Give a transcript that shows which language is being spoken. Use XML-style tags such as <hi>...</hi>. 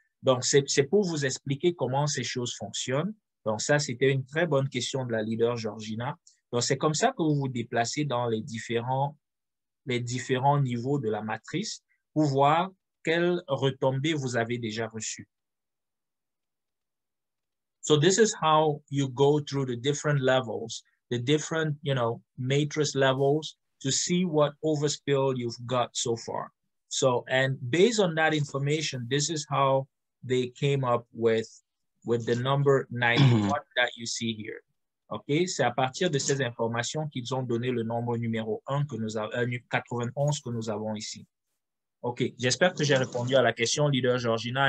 <fr>Donc, c'est pour vous expliquer comment ces choses fonctionnent. Donc, ça, c'était une très bonne question de la leader Georgina. Donc, c'est comme ça que vous vous déplacez dans les différents niveaux de la matrice pour voir quelles retombées vous avez déjà reçues.</fr> <en>So this is how you go through the different levels, the different, matrix levels to see what overspill you've got so far. So, and based on that information, this is how they came up with the number 91 that you see here. OK?</en> <fr>C'est à partir de ces informations qu'ils ont donné le nombre numéro 1 que nous avons, 91 que nous avons ici. OK. J'espère que j'ai répondu à la question, leader Georgina.</fr>